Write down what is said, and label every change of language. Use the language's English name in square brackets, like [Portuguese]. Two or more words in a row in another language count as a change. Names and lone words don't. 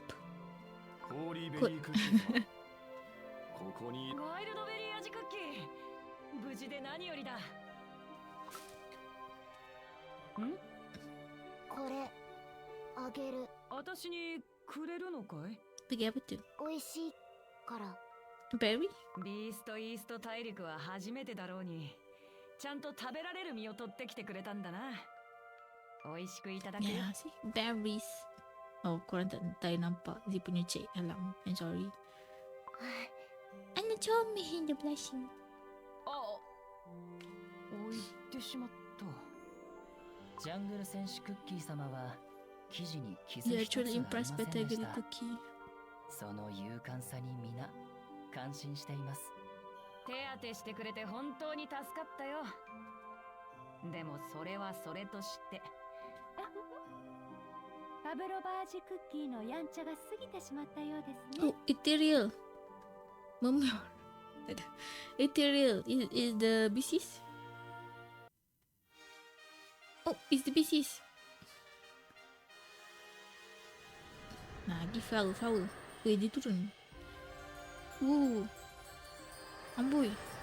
[Japanese] ホーリーベリークッキーはここにワイルドベリー味クッキー無事で何よりだんこれあげる。私にくれるのかい [Malay] Pergi apa tu? [Japanese] 美味しいから。 [English] Berry? [Japanese] ビーストイースト大陸は初めてだろうにちゃんと食べられる実を取ってきてくれたんだな美味しくいただけ [Malay] Ya, sih. [English] Berries. [Malay] Oh, korang tak nampak. Dia punya cek dalam. [English] I'm sorry. [Malay] Ana comel dia blushing. [Japanese] あ置いてしまったジャングル戦士クッキー様は生地に傷 [English] You're [Japanese] 一つあ [English] actually [Japanese] りま [English] impressed [Japanese] せ [English] by [Japanese] んで [English] Tiger [Japanese] した [English] Cookie. [Japanese] その勇敢さに皆感心しています。手当てしてくれて本当に助かったよでもそれはそれとしてパブロバージクッキーのやんちゃが過ぎてしまったようですね。 [English] Oh, ethereal. Memor. Ethereal. Is the BCs? Oh, it's the BCs. Nah, give flower. [Malay] Weh, dia turun. Amboi.